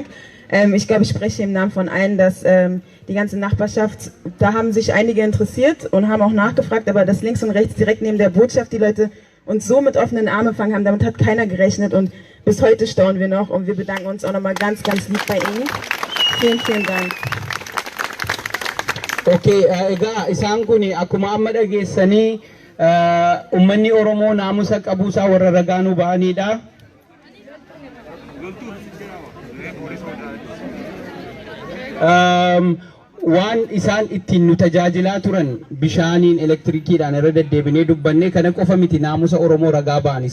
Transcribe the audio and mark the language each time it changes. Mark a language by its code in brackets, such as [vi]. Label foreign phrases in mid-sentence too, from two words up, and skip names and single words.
[de] Ich glaube, ich spreche im Namen von allen, dass die ganze Nachbarschaft, da haben sich einige interessiert und haben auch nachgefragt, aber dass links und rechts direkt neben der Botschaft die Leute uns so mit offenen Armen empfangen haben, damit hat keiner gerechnet und bis heute staunen wir noch und wir bedanken uns auch nochmal ganz lieb bei Ihnen. Vielen Dank. [om] Okay, egaa isaan kun akkuma amma dhageessanii ummanni Oromoo naamusa qabuusaa warra ragaanuu ba'anidha. Waan isaan ittiin nu tajaajilaa turan bishaaniin elektirikiidhaan irra deddeebinee dubbannee kana qofa miti naamusa Oromoo ragaa ba'anii.